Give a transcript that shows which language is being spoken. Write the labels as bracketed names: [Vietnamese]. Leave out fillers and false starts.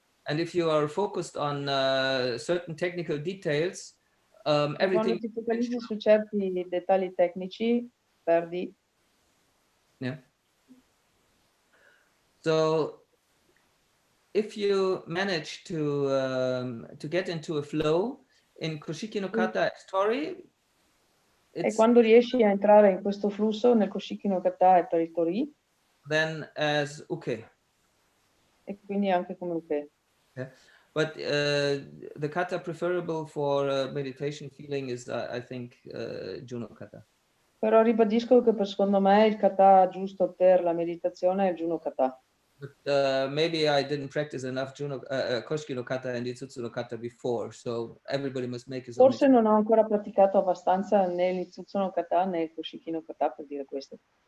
[English] And if you are focused on certain technical details, everything. [Italian] Quando ti focalizzi su certi dettagli tecnici, perdi. [English] Yeah. So, if you manage to get into a flow in Koshiki no kata story, [Italian] e quando riesci a entrare in questo flusso nel Koshiki no kata e per il tori, [English] then as uke. [Italian] E quindi anche come uke. [English] Yeah. But the kata preferable for meditation feeling is, I think, Juno kata. [Italian] Però ribadisco che secondo me il kata giusto per la meditazione è il Juno kata. [English] But maybe I didn't practice enough Koshiki no kata and Itsutsu no kata before, so everybody must make his own. [Italian] Forse non ho ancora praticato abbastanza né l'Itsutsu no kata né il Koshiki no kata per dire questo.